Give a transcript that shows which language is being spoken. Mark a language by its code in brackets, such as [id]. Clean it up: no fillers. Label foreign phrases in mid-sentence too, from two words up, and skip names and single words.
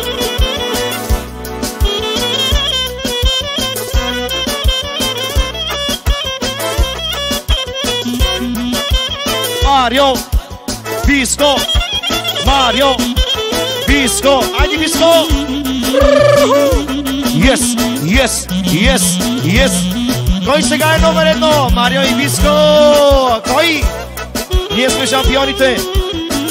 [bg] Mario, Visco, Mario, Visco, ajde Visco! [en] Yes, yes, yes, yes! [bg] Koji сега е номер едно? Марио и Виско! Koji? Ние сме шампионите!